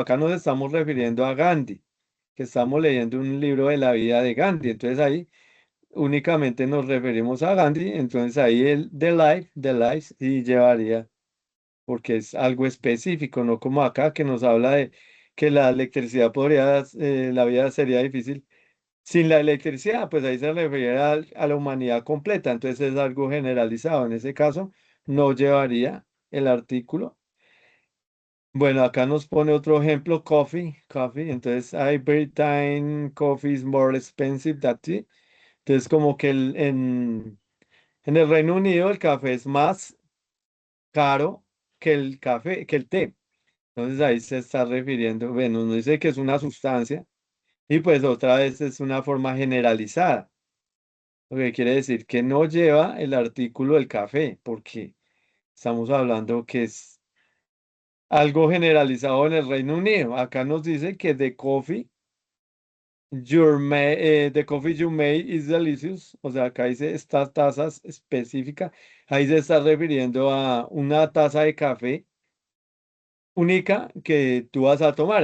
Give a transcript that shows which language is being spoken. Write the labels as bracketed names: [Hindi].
[Spanish] Acá nos estamos refiriendo a Gandhi, que estamos leyendo un libro de la vida de Gandhi, entonces ahí únicamente nos referimos a Gandhi, entonces ahí el the life, sí llevaría, porque es algo específico, no como acá que nos habla de que la electricidad podría, la vida sería difícil. Sin la electricidad, pues ahí se refiere a la humanidad completa, entonces es algo generalizado. En ese caso, no llevaría el artículo. Bueno, acá nos pone otro ejemplo, coffee. [English] Entonces, Britain coffee is more expensive than tea. [Spanish] Entonces, como que en el Reino Unido el café es más caro que el café, que el té. Entonces ahí se está refiriendo, bueno, no dice que es una sustancia y pues otra vez es una forma generalizada. Lo que quiere decir que no lleva el artículo del café, porque estamos hablando que es algo generalizado en el Reino Unido. Acá nos dice que the coffee you made is delicious. O sea, acá dice esta taza específica. Ahí se está refiriendo a una taza de café única que tú vas a tomar.